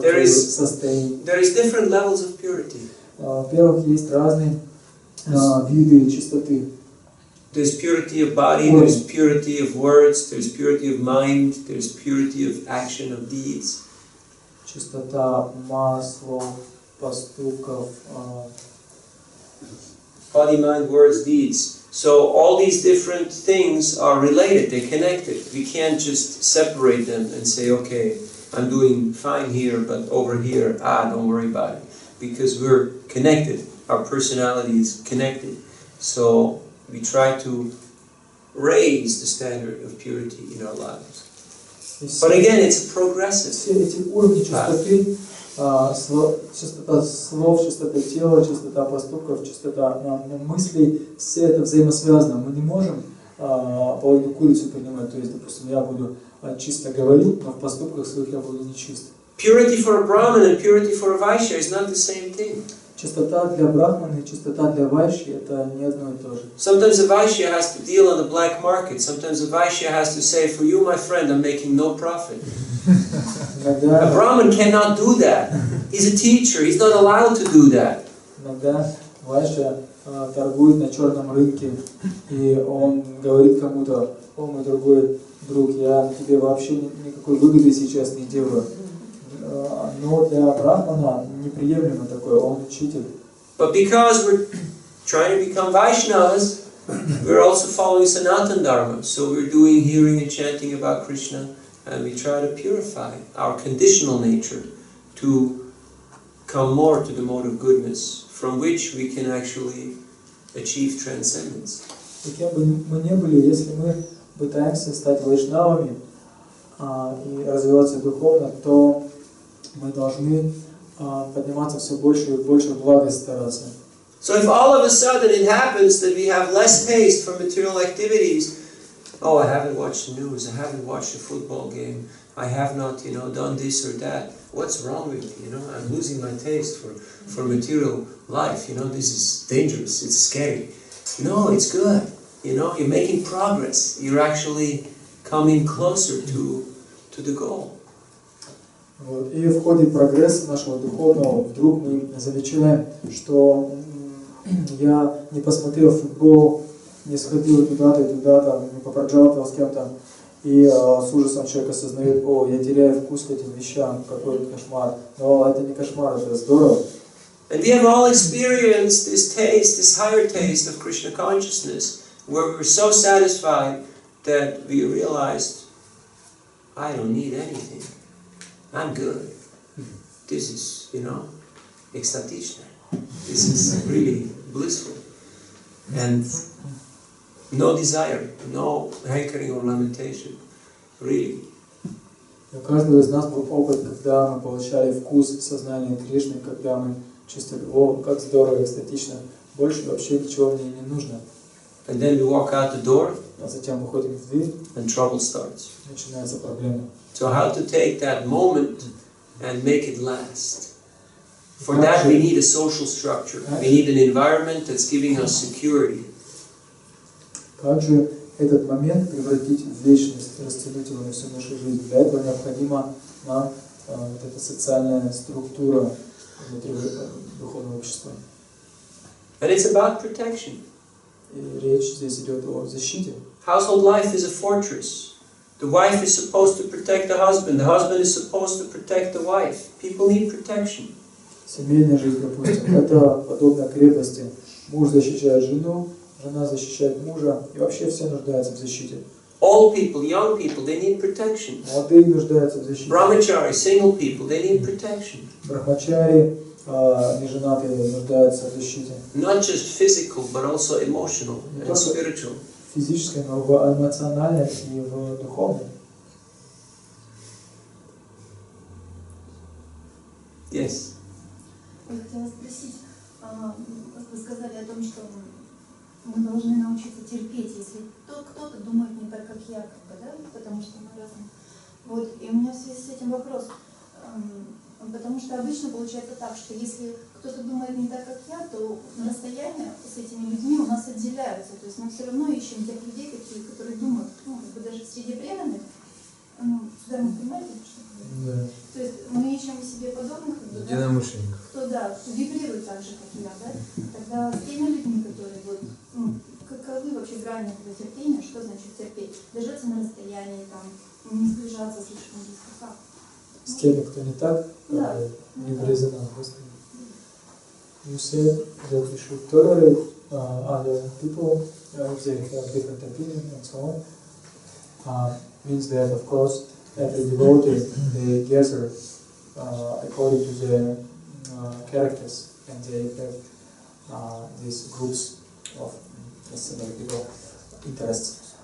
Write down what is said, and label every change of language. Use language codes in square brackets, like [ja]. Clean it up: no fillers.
[en] There is different levels of purity. [ru] Во-первых, есть разные виды чистоты. [en] There's purity of body, there's purity of words, there's purity of mind, there's purity of action, of deeds. [ru] Чистота ума, слов, поступков. [en] Body, mind, words, deeds. So all these different things are related, they're connected. We can't just separate them and say, okay, I'm doing fine here, but over here, don't worry about it. Because we're connected, our personality is connected. So we try to raise the standard of purity in our lives. But again, it's a progressive. [ru] Все эти уровни чистоты, чистота слов, чистота тела, чистота поступков, чистота мыслей, все это взаимосвязано. Мы не можем половину курицу принимать, то есть, допустим, я буду чисто говорить, но в поступках своих я буду нечист. [en] Purity for a Brahman and purity for a Vaishya is not the same thing. [ru] Чистота для брахмана и чистота для вайши это не одно и то же. [en] Sometimes a Vaishya has to deal on the black market. Sometimes a Vaishya has to say, for you, my friend, I'm making no profit. A Brahman cannot do that. He's a teacher. He's not allowed to do that. [ru] Иногда вайшя торгует на черном рынке, и он говорит кому-то: о, мой дорогой друг, я тебе вообще никакой выгоды сейчас не делаю. Но для брахмана неприемлемо такое, он учитель. [en] But because we're trying to become Vaishnavas, we're also following Sanatana Dharma. So we're doing hearing and chanting about Krishna, and we try to purify our conditional nature to come more to the mode of goodness, from which we can actually achieve transcendence. [ru] И кем бы мы ни были, если мы пытаемся стать вайшнавами и развиваться духовно, то мы должны подниматься все больше и больше в благость стараться. [en] So if all of a sudden it happens that we have less taste for material activities, oh, I haven't watched the news, I haven't watched a football game, I have not, done this or that. What's wrong with me? I'm losing my taste for material life. This is dangerous. It's scary. No, it's good. You're making progress. You're actually coming closer to the goal. [ru] Вот. И в ходе прогресса нашего духовного вдруг мы замечаем, что я не посмотрел футбол, не сходил туда-то и туда-то, не попроджалтывал с кем-то, и с ужасом человек осознает: о, я теряю вкус к этим вещам, какой кошмар. Но это не кошмар, это здорово. [en] And we have all experienced this taste, this higher taste of Krishna consciousness, where we're so satisfied that we realized, I don't need anything. I'm good. This is, ecstatично. This is really blissful. And no desire, no hankering or lamentation. Really. [ru] И у каждого из нас был опыт, когда мы получали вкус сознания Кришны, когда мы чувствовали, о, как здорово, эстетично, больше вообще ничего мне не нужно. [en] And then we walk out the door, [ru] А затем выходим в дверь, [en] and trouble starts. [ru] начинается проблема. [en] So how to take that moment and make it last? For that we need a social structure. We need an environment that's giving us security. [ru] Как же этот момент превратить в вечность, растянуть его на всю нашу жизнь? Для этого необходима нам вот эта социальная структура внутри духовного общества. [en] And it's about protection. [ru] И речь здесь идет о защите. [en] Household life is a fortress. The wife is supposed to protect the husband is supposed to protect the wife. People need protection. [ru] Семейная жизнь, допустим, это подобно крепости. Муж защищает жену, жена защищает мужа, и вообще все нуждаются в защите. [en] Old people, young people, they need protection. [ru] Молодые нуждаются в защите. [en] Brahmachari, single people, they need protection. [ru] Брахмачари, неженатые, нуждаются в защите. [en] Not just physical, but also emotional and spiritual. [ru] Физической, но в эмоциональной и в духовной. [en] Yes. [ru] Я хотела спросить, как вы сказали о том, что мы должны научиться терпеть, если кто-то думает не так, как я, да? Потому что мы разные. Вот, и у меня в связи с этим вопрос, потому что обычно получается так, что если кто-то думает не так, как я, то расстояние с этими людьми у нас отделяются, то есть мы все равно ищем тех людей, которые думают, даже среди преданных, сюда вы понимаете, что Да. то есть мы ищем себе подобных, единомышленников. кто вибрирует так же, как я, да? Тогда с теми людьми, которые каковы вообще грани этого терпения, что значит терпеть? Держаться на расстоянии, не сближаться слишком близко, как? С теми, кто не так, Да. не в резонанс. [en] You said that we should tolerate other people if they have different opinions and so on. Means that, of course, every devotee, they gather according to their characters, and they have these groups of similar people interests.